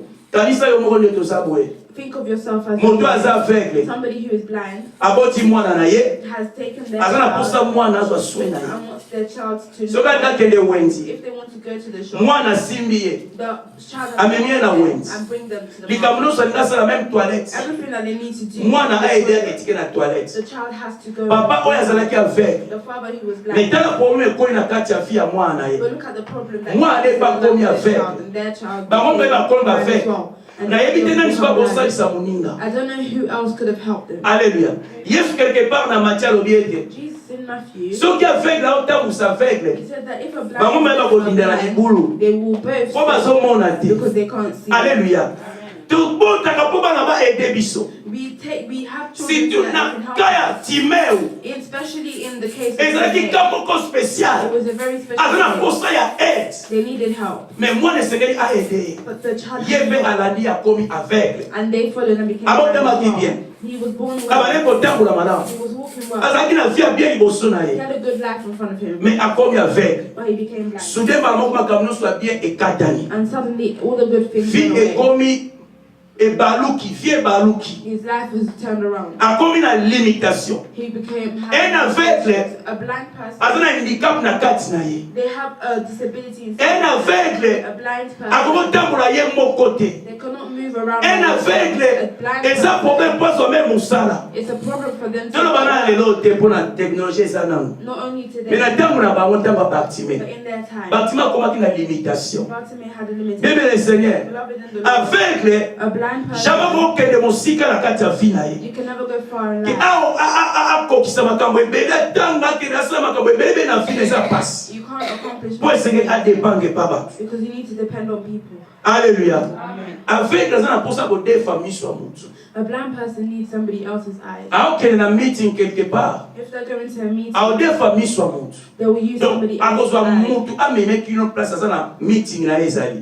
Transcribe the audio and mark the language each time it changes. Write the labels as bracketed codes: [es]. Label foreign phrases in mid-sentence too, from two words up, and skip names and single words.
[ln] Kanisa yo moko nde toza boye. [en] Think of yourself as [ln] Moto aza aveugle, [en] somebody who is blind, [ln] aboti mwana na ye, [en] has taken their [ln] aza na [en] child [ln] posa mwana azwa soin na ye. [en] and wants their child to [ln] Soki akakende wenzi, [en] if they want to go to the shop, [ln] mwana asimbi ye, [en] the child has [ln] amemi ye na wenzi. [en] and bring them to the [ln] Likambo [en] market. [ln] nyonso alingi asala [fr] même toilette. [en] Everything that they need to do. [ln] Mwana [en] the [ln] aide [en] toilet. [ln] etike na toilette. [en] The child has to go. [ln] Papa oyo azalaki aveugle. [en] The father who was [ln] Mais [en] blind. [ln] tala problème ekoli na kati ya vie ya mwana na ye. [en] But look at the problem that [fr] Moi, [en] they [fr] n'est pas [en] have with [fr] comme [en] their [fr] aveugle. [en] child and their child. [ln] Bango mpe bakomi [en] blind as [ln] aveugle. [en] well. And [ln] Nayebi te [en] they [ln] nani soki [en] become blind. [ln] bakosalisa moninga. [en] I don't know who else could have helped them. [ln] Alléluia. Yesu [fr] quelque part [ln] na Matthieu alobi ete [en] Jesus in Matthew, [ln] soki aveugle aotambusa aveugle, [en] he said that if a [ln] bango [en] blind [ln] mpe [en] person is [ln] bakondindela [en] blind, [ln] libulu [en] they will both [ln] mpo bazomona te. [en] because they can't see. [ln] Alléluia. Tobotaka mpo bana baede biso. [en] We have children [ln] Surtout [en] that [ln] na [en] can help [ln] ka ya [en] us. [ln] Timeo, [en] Especially in the case of [ln] ezalaki [en] Timothy. [ln] ka moko [en] It [ln] spécial. [en] was a very special [ln] Aza na [en] case. [ln] posa ya aide. [en] They needed help. [ln] Mais mwana esengeli aede ye. [en] But the child [ln] Ye [en] had [ln] mpe [en] help. [ln] alandi akomi aveugle. [en] And they followed and became [ln] Abotamaki [en] blind as [ln] bien. [en] well. He was born [ln] Abandaki [en] well. [ln] kotambola malamu. [en] He was walking well. [ln] Azalaki na vie ya bien liboso na [en] He [ln] ye. [en] had a good life in front of him. [ln] Mais akomi aveugle. [en] But he became blind. [ln] Soudain mbala moko makambo nyonso ya bien ekatani. [en] And suddenly all the good things [ln] Vie [en] went away. [ln] ekomi ebaluki, vie ebaluki. [en] His life was turned around. [ln] Akomi na limitation. [en] He became [fr] Un aveugle [en] a blind person. [ln] aza na handicap na kati na ye. [en] They have a disability. [fr] Un aveugle [en] A blind [ln] akoki [en] person. [ln] kotambola ye moko te. [en] They cannot move around. [fr] Un [en] by themselves. [fr] aveugle [en] A blind [ln] eza [en] person. [ln] problème mpo azwa mosala. [en] It's a problem for them to [ln] tolo bana lelo te mpo na technologie eza nango. [en] not only today, [ln] Mais na ntango na bango ntango ya [en] but [ln] Bartimée, [en] in their time. [ln] Bartimée akomaki na limitation. [en] Bartimaeus had a limitation. [fr] Bible le Seigneur, [en] Beloved in the Lord, [ln] aveugle [en] a blind person, [ln] jamais kokende mosika na kati ya vie na ye. [en] you can never go far in [ln] Ke [en] life. [ln] akokisa makambo ebele ntango akende asala makambo ebele mpe na vie na eza pasi. [en] You can't accomplish [ln] Mpo esengeli adependre pa bato. [en] because you need to depend on people. [ln] Alléluia. [en] Amen. [ln] Aveugle aza na mposa kodefa miso ya motu. [en] A blind person needs somebody else's eyes. [ln] aokende na meeting [fr] quelque part, [en] If they're going to a meeting, [ln] aodefa miso ya motu. [en] they will use [ln] Donc [en] somebody else's [ln] akozwa [en] eyes. [ln] motu amemeki no place aza na meeting na ye ezali.